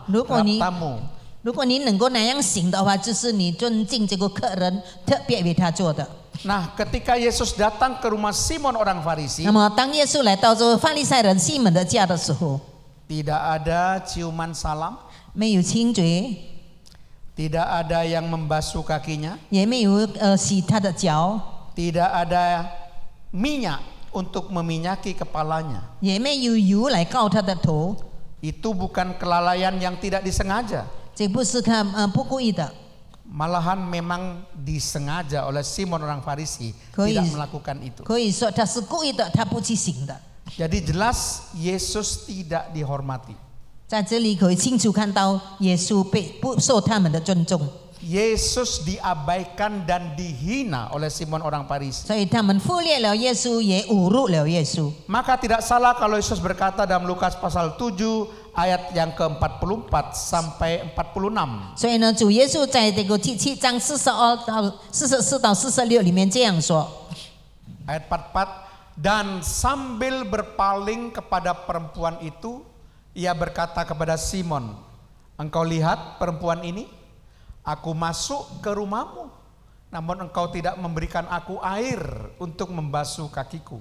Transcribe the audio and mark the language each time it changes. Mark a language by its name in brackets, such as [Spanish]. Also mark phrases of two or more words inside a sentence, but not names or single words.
[Chinese] 如果 [Indonesian] terhadap [Chinese] 你 [Indonesian] tamu. [Chinese] 如果你能够那样行的话，就是你尊敬这个客人，特别为他做的。 [Indonesian] Nah, ketika Yesus datang ke rumah Simon orang Farisi, [Chinese] 那么当耶稣来到这个法利赛人西门的家的时候， [Indonesian] tidak ada ciuman salam, [Chinese] 没有亲嘴， [Indonesian] tidak ada yang membasuh kakinya, [Chinese] 也没有洗他的脚， [Indonesian] tidak ada minyak untuk meminyaki kepalanya. [Chinese] 也没有油来膏他的头。 [Indonesian] Itu bukan kelalaian yang tidak disengaja. [Chinese] 这不是他不故意的， [Indonesian] Malahan memang disengaja oleh Simon orang Farisi Koi- tidak melakukan itu. [Chinese] 可以说他是故意的，他不去行的。 [Indonesian] Jadi jelas Yesus tidak dihormati. [Chinese] 在这里可以清楚看到耶稣不受他们的尊重， [Indonesian] Yesus diabaikan dan dihina oleh Simon orang Farisi. [Chinese] 所以他们忽略了耶稣，也侮辱了耶稣。 [Indonesian] Maka tidak salah kalau Yesus berkata dalam Lukas pasal 7 ayat yang ke-44 sampai 46. [Chinese] 所以呢，主耶稣在这个第7章42到44到46里面这样说。 [Indonesian] Ayat 44, dan sambil berpaling kepada perempuan itu, ia berkata kepada Simon, engkau lihat perempuan ini? Aku masuk ke rumahmu, namun engkau tidak memberikan aku air untuk membasuh kakiku.